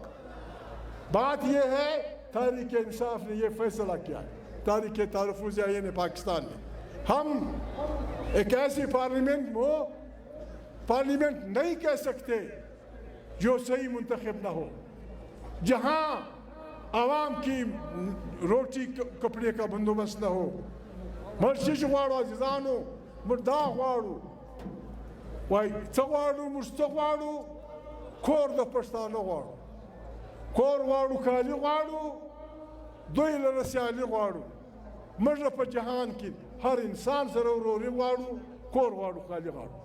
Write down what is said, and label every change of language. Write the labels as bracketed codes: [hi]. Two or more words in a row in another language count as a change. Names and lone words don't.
[ur] بات یہ ہے تحریک انصاف نے یہ فیصلہ کیا ہے, تحریک تحفظ آئین پاکستان نے. ہم ایک ایسی پارلیمنٹ نہیں کہہ سکتے جو صحیح منتخب نہ ہو, جہاں عوام کی روٹی کپڑے کا بندوبست نہ ہو. [ps] مرشش غواړو عزیزانو, موږ دا غواړو, وای څه غواړو, موږ څه غواړو, کور د پښتانه غواړو, کور غواړو, کالي غواړو, دوی لره سیالي غواړو. موږ په جهان کې هر انسان سره وروري غواړو, کور غواړو, کالي غواړو.